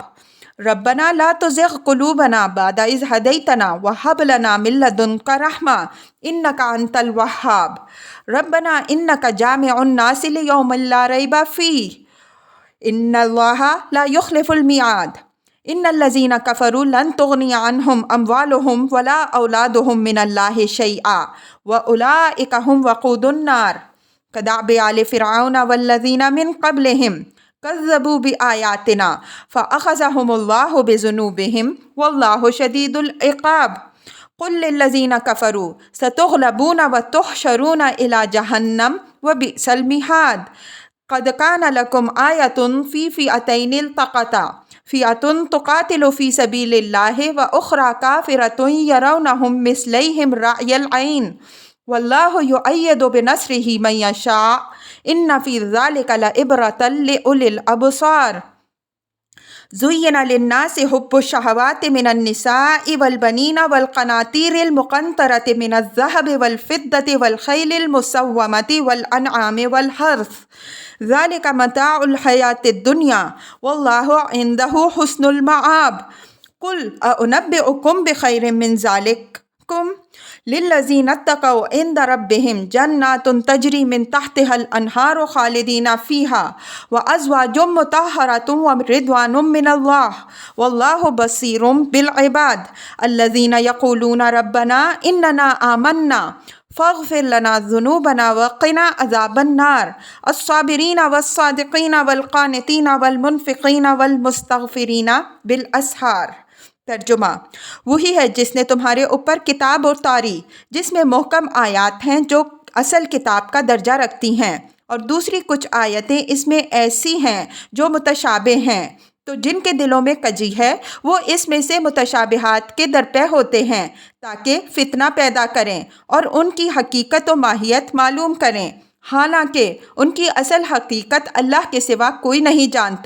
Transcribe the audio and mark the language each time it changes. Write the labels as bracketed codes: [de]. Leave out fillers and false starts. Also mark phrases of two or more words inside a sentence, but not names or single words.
[ar] ربنا لا تزغ قلوبنا بعد اذ ہدیتنا وہب لنا من لدنک رحمہ انک انت الوہاب۔ ربنا انک جامع الناس لیوم لا ریب فیہ ان اللہ لا یخلف المیعاد۔ ان الذین کفروا لن تغنی عنہم اموالہم ولا اولادہم من اللہ شیئا واولئک ہم وقود النار۔ کدأب آل فرعون والذین من قبلہم کذبوا بآیاتنا فأخذہم اللہ بذنوبہم واللہ شدید العقاب۔ قل للذین کفروا ستغلبون وتحشرون الی جہنم وبئس المہاد۔ قد کان لکم آیۃ فی فئتین التقطا فئۃ تقاتل فی سبیل اللہ واخری کافرۃ یرونہم مثلیہم رأی العین والله يؤيد بنصره من يشاء إن في ذلك لعبرة لأولي الأبصار. زين للناس حب الشهوات من النساء والبنين والقناطير المقنطرة من الذهب والفضة والخيل المسومة والأنعام والحرث ذلك متاع الحياة الدنيا والله عنده حسن المآب. قل أؤنبئكم بخير من ذلكم للذين اتقوا عند ربهم جنات تجري من تحتها الأنهار خالدين فيها وأزواج مطهرة ورضوان من الله والله بصير بالعباد الذين يقولون ربنا إننا آمنا فاغفر لنا ذنوبنا وقنا عذاب النار الصابرين والصادقين والقانتين والمنفقين والمستغفرين بالأسحار. [ur] तर्जुमा। وہی ہے جس نے تمہارے اوپر کتاب اتاری جس میں محکم آیات ہیں جو اصل کتاب کا درجہ رکھتی ہیں، اور دوسری کچھ آیتیں اس میں ایسی ہیں جو متشابہ ہیں، تو جن کے دلوں میں کجی ہے وہ اس میں سے متشابہات کے درپے ہوتے ہیں تاکہ فتنہ پیدا کریں اور ان کی حقیقت و ماہیت معلوم کریں، حالانکہ ان کی اصل حقیقت اللہ کے سوا کوئی نہیں جانتا.